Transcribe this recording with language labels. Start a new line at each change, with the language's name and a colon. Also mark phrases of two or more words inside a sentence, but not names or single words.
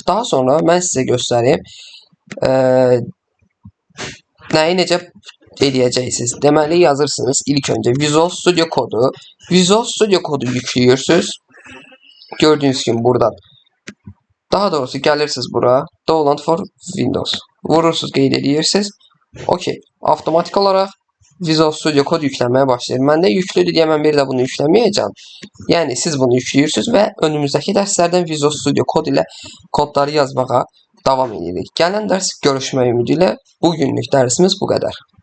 Azerbaijani: Daha sonra mən sizə göstəreyim. Nəyi necə eləyəcəksiniz? Deməli yazırsınız ilk öncə Visual Studio kodu. Visual Studio kodu yüklüyorsunuz.
Turkish: Gördüğünüz gibi buradan. Daha doğrusu gelirsiniz bura.
English: Download for Windows.
Azerbaijani: Vurursunuz, qeyd edirsiniz. Okey. Avtomatik olarak Visual Studio kod yüklemeye başlayır. Məndə yüklüdür deyə mən bir də bunu yükləməyəcəm. Yəni siz bunu yüklüyorsunuz və önümüzdəki dərslərdən Visual Studio kod ilə kodları yazmağa davam edirik. Gələn dərs görüşmək ümidi ilə bugünlük dərsimiz bu qədər.